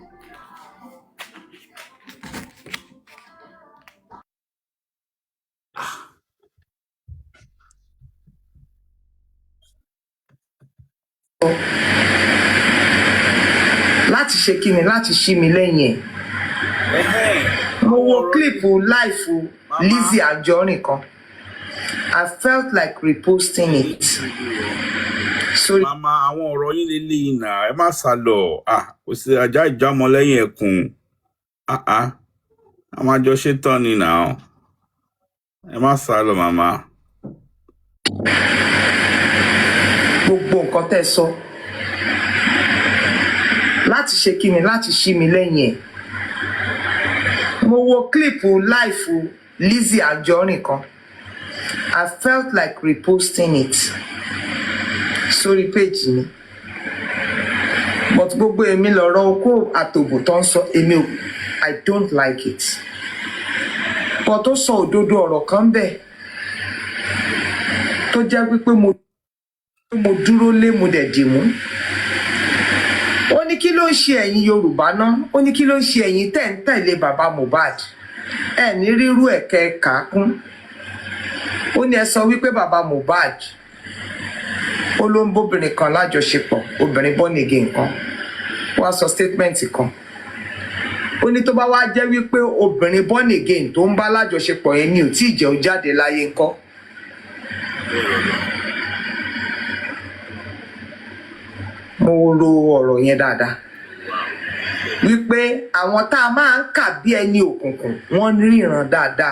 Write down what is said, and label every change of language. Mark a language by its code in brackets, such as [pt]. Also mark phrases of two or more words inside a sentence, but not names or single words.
[yo] Láti ṣe kí ni láti ṣí mi lẹ́yìn ẹ̀. Mo wo kílípù láìfù Lizzy Anjorin kan. [en] I felt like reposting it. Sorry. [yo] Mama, àwọn ọ̀rọ̀ yín lélẹ̀ yìí nà ẹ má sá lọ. Kò sí ajá ìjámọ́ lẹ́yìn ẹkùn. A máa jọ ṣe tán ni nà. Ẹ má sá lọ, màmá. Gbogbo nǹkan tẹ́ sọ. Láti ṣe kí ni láti ṣí mi lẹ́yìn ẹ̀. Mo wo kílípù láìfù Lizzy Anjorin kan. [en] I felt like reposting it. Sorry page [yo] mi. But gbogbo èmi lọ̀rọ̀ okó àtòbò tó ń sọ èmi ò [en] I don't like it. [yo] But ó sọ òdodo ọ̀rọ̀ kan bẹ́ẹ̀ tó jẹ́ wípé mo dúró lé mo dẹ̀ dì mú. Ó ní kí ló ń ṣe ẹ̀yin Yorùbá náà? Ó ní kí ló ń ṣe ẹ̀yin tẹ́ ń tẹ̀lé bàbá Mohbad? Ẹ ní rírú ẹ̀kẹ́ kàákún. Ó ní ẹ sọ wípé bàbá Mohbad ó ló ń bóbìnrin kan lájọṣepọ̀, obìnrin [en] born again [yo] kan. Wọ́n sọ statement kan. Ó ní tó bá wá jẹ́ wípé obìnrin [en] born again [yo] tó ń bá lájọṣepọ̀ yẹn ni ò tí ì jẹ́ ó jáde láyé ńkọ́. Mo ro ọ̀rọ̀ yẹn dáadáa. Wípé àwọn tá a máa ń kà bí ẹni òkùnkùn wọ́n ríran dáadáa.